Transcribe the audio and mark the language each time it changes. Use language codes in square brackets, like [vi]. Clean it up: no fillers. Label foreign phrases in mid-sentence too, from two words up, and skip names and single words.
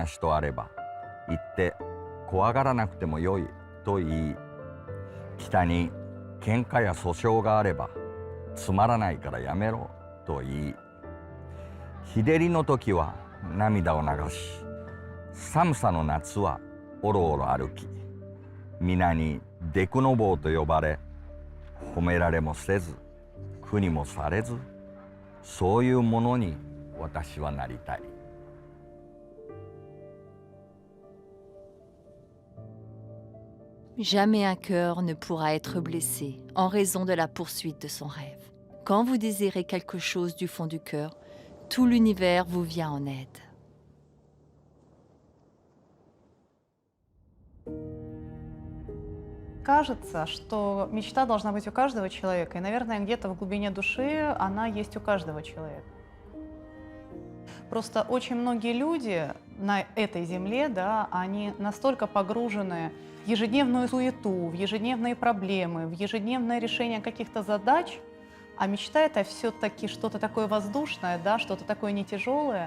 [ja] 人あれば行って怖がらなくてもよいと言い、北に喧嘩や訴訟があればつまらないからやめろと言い、日照りの時は涙を流し、寒さの夏はおろおろ歩き、皆にデクノボーと呼ばれ、褒められもせず苦にもされず、そういうものに私はなりたい。 [fr] Jamais un cœur ne pourra être blessé en raison de la poursuite de son rêve. Quand vous désirez quelque chose du fond du cœur, tout l'univers vous vient en aide. [ru] Кажется, что мечта должна быть у каждого человека, и, наверное, где-то в глубине души она есть у каждого человека. Просто очень многие люди на этой земле, да, они настолько погружены в ежедневную суету, в ежедневные проблемы, в ежедневное решение каких-то задач, а мечта — это все-таки что-то такое воздушное, да, что-то такое не тяжелое.